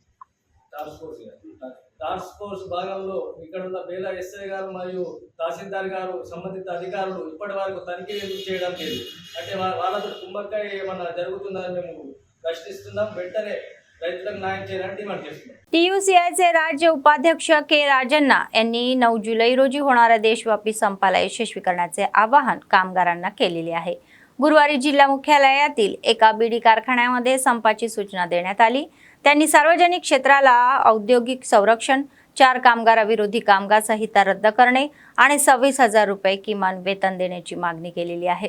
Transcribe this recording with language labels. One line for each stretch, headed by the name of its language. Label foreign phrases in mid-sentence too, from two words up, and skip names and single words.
English: task force
Telugu: భాగంలో ఇక్కడ ఉన్న బేలా ఎస్ఐ గారు మరియు తహసీల్దార్ గారు సంబంధిత అధికారులు ఇప్పటి వరకు తనిఖీ ఎందుకు చేయడం లేదు అంటే వాళ్ళతో కుంభకాయ ఏమన్నా జరుగుతుందని మేము ప్రశ్నిస్తున్నాం. వెంటనే రైతులకు न्याय చేయాలని डिमांड చేస్తున్నాం.
Marathi: TUCIचे राज्य उपाध्यक्ष के राजन्ना यांनी 9 जुलै रोजी होणाऱ्या देशव्यापी संपाला यशस्वी करण्याचे आवाहन कामगारांना केलेले आहे. गुरुवारी जिल्हा मुख्यालयातील एका बीडी कारखान्यामध्ये संपाची सूचना देण्यात आली. त्यांनी सार्वजनिक क्षेत्राला औद्योगिक संरक्षण, 4 कामगाराविरोधी कामगार संहिता रद्द करणे आणि 26,000 रुपये किमान वेतन देण्याची मागणी केलेली आहे.